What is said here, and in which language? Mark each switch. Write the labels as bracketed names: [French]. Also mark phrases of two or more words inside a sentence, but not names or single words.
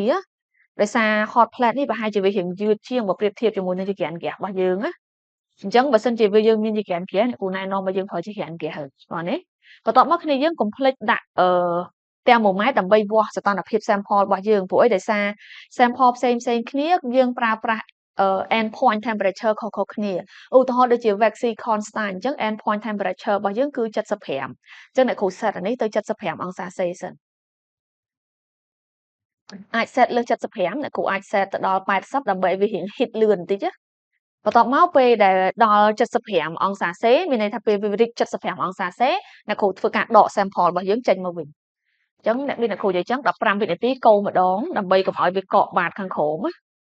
[Khmer] ដោយសារ [English] hot plate [Khmer] នេះប្រហែលជាវារៀងយឺតជាងបើប្រៀបធៀបជាមួយនឹងចក្រានហ្គាសរបស់យើងណាអញ្ចឹងបើសិនជាយើងមានចក្រានហ្គាសអ្នកគ្រូណែនាំឲ្យយើងប្រើចក្រានហ្គាសហើយបាទនេះបន្ទាប់មកគ្នាយើងកុំភ្លេចដាក់thermometer ដើម្បីវាស់សីតុណ្ហភាព sample របស់យើងព្រោះអីដោយសារ sample ផ្សេងគ្នាយើងប្រើប្រាស់ [English] end point temperature [Khmer] ខុសៗគ្នាឧទាហរណ៍ដូចជា [English] waxy corn starch [Khmer] អញ្ចឹង [English] end point temperature [Khmer] របស់យើងគឺ75អញ្ចឹងអ្នកគ្រូ set អានេះទៅ75អង្សាសេសិន អាច set លើស75អ្នកគ្រូអាច set ទៅដល់80ដើម្បីឲ្យវារៀង hit លឿនបន្តិចណាបន្ទាប់មកពេលដែលដល់75អង្សាសេមានន័យថាពេលវា reach 75អង្សាសេអ្នកគ្រូធ្វើការដក sample របស់យើងចេញមកវិញអញ្ចឹងអ្នកគ្រូនិយាយអញ្ចឹង15វិនាទីកូរម្ដងដើម្បីកុំឲ្យវាកកបាតខាងក្រោមណា